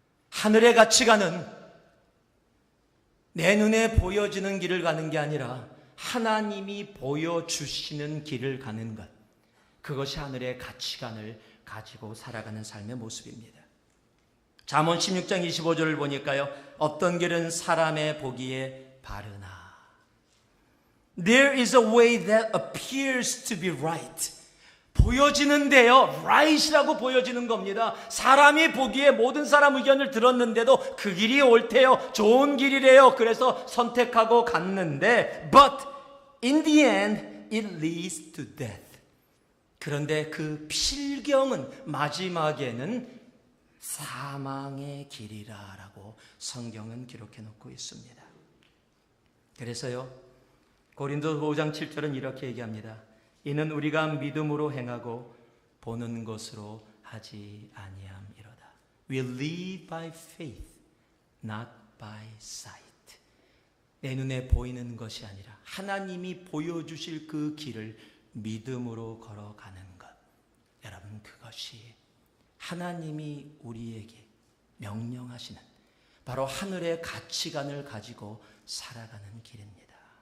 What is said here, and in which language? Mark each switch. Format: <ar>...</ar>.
<ko>하늘에 같이 가는, 내 눈에 보여지는 길을 가는 게 아니라 하나님이 보여주시는 길을 가는 것, 그것이 하늘의 가치관을 가지고 살아가는 삶의 모습입니다. 잠언 16장 25절을 보니까요, 어떤 길은 사람의 보기에 바르나.</ko> <en>There is a way that appears to be right.</en> <ko>보여지는데요, right이라고 보여지는 겁니다. 사람이 보기에 모든 사람 의견을 들었는데도 그 길이 옳대요. 좋은 길이래요. 그래서 선택하고 갔는데,</ko> <en>but in the end it leads to death.</en> <ko>그런데 그 필경은 마지막에는 사망의 길이라라고 성경은 기록해 놓고 있습니다. 그래서요, 고린도 5장 7절은 이렇게 얘기합니다. 이는 우리가 믿음으로 행하고 보는 것으로 하지 아니함이로다.</ko> <en>We live by faith, not by sight.</en> <ko>내 눈에 보이는 것이 아니라 하나님이 보여주실 그 길을 믿음으로 걸어가는 것. 여러분, 그것이 하나님이 우리에게 명령하시는 바로 하늘의 가치관을 가지고 살아가는 길입니다.</ko>